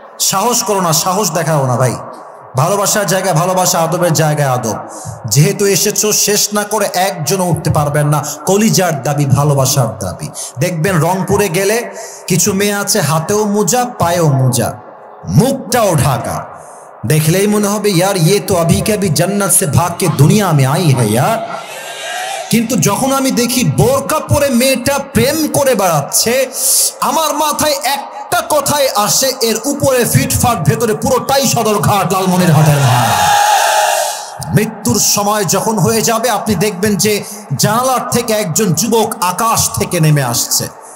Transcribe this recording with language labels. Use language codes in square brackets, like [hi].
[bn] সাহস করো না, সাহস দেখাও না ভাই। ভালোবাসার জায়গায় ভালোবাসা, আদবের জায়গায় আদব। যেহেতু এসেছো, শেষ না করে একজনও উঠতে পারবেন না। কলিজার দাবি, ভালোবাসার দাবি। দেখবেন রংপুরে গেলে কিছু মেয়ে আছে হাতেও মোজা, পায়েও মোজা, মুখটাও ঢাকা। দেখলেই মনে হবে [hi] ইয়ার ইয়ে তো अभी के अभी जन्नत से भाग के दुनिया में आई है यार। [bn] কিন্তু যখন আমি দেখি বোরকা পরে মেয়েটা প্রেম করে বেড়াচ্ছে, আমার মাথায় একটা কথাই আসে, এর উপরে ফিটফাট, ভেতরে পুরোটাই সদরঘাট, লালমনিরহাটের ঘাট। মৃত্যুর সময় যখন হয়ে যাবে, আপনি দেখবেন যে জানালার থেকে একজন যুবক আকাশ থেকে নেমে আসছে।